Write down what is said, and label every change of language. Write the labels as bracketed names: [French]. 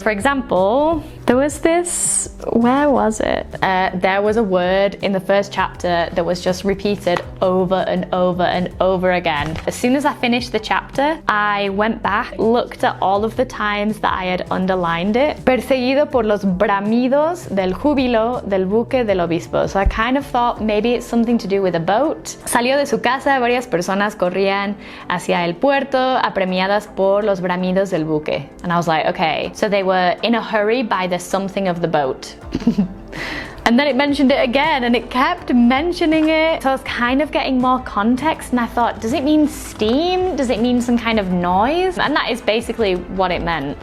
[English] For example, there was this, where was it? There was a word in the first chapter that was just repeated over and over and over again. As soon as I finished the chapter, I went back, looked at all of the times that I had underlined it. [Spanish] Perseguido por los bramidos del júbilo del buque del obispo. [English] So I kind of thought maybe it's something to do with a boat. [Spanish] Salió de su casa, varias personas corrían hacia el puerto, apremiadas por los bramidos del buque. [English] And I was like, okay, so they were in a hurry by the something of the boat. And then it mentioned it again and it kept mentioning it. So I was kind of getting more context and I thought, does it mean steam? Does it mean some kind of noise? And that is basically what it meant.